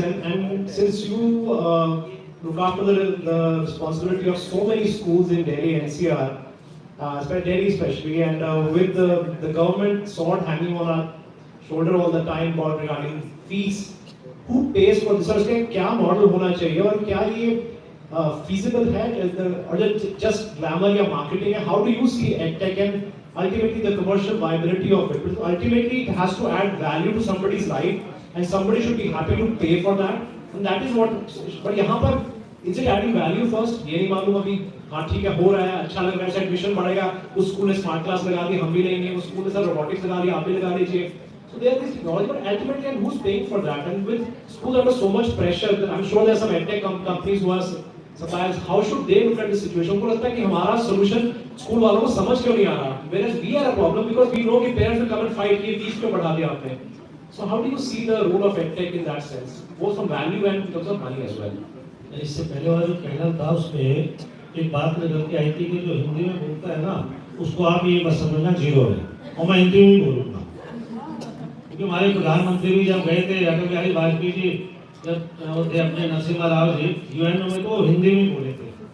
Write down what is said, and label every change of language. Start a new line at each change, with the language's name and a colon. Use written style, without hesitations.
English: And since you look after the responsibility of so many schools in Delhi NCR, Delhi especially, and with the government sword hanging on our shoulder all the time about regarding fees, who pays for this?
Hindi: और इसका क्या model होना चाहिए और क्या ये feasible है or just glamour या marketing है?
English: How do you see edtech and ultimately the commercial viability of it? Because ultimately it has to add value to somebody's life and somebody should be happy to pay for that, and that is what. But
Hindi: यहाँ पर
English: is it adding value first?
Hindi: ये नहीं मालूम अभी. हाँ ठीक है, हो रहा है, अच्छा लग रहा है, एडमिशन बढ़ेगा, उस स्कूल ने स्मार्ट क्लास लगा दी, हम भी लेंगे, उस स्कूल ने सर रोबोटिक्स लगा दी, आप भी लगा लीजिए.
English: So there is this technology, but ultimately, and who's paying for that? And with schools under so much pressure, that I'm sure there are some edtech companies who are suppliers. How should they look at the situation?
Hindi: उनको लगता है कि हमारा solution school वालों को समझ क्यों नहीं आ रहा?
English: Whereas we are a problem because we know कि parents will come and fight कि fees
Hindi: क्यों बढ़ा दिया आपने?
English: So how do you see the role of edtech in that sense, both from value and in terms of money as well?
Hindi: इससे पहले वाला जो पैनल था उसमें एक बात निकल के आई थी कि जो हिंदी में बोलता है ना, उसको आप ये बस समझना जीरो है, और मैं हिंदी में बोलूँगा. क्योंकि हमारे प्रधानमंत्री भी जब गए थे अटल बिहारी वाजपेयी जी, जब वो थे अपने नरसिम्हा राव जी यूएन में, तो हिंदी में बोले थे.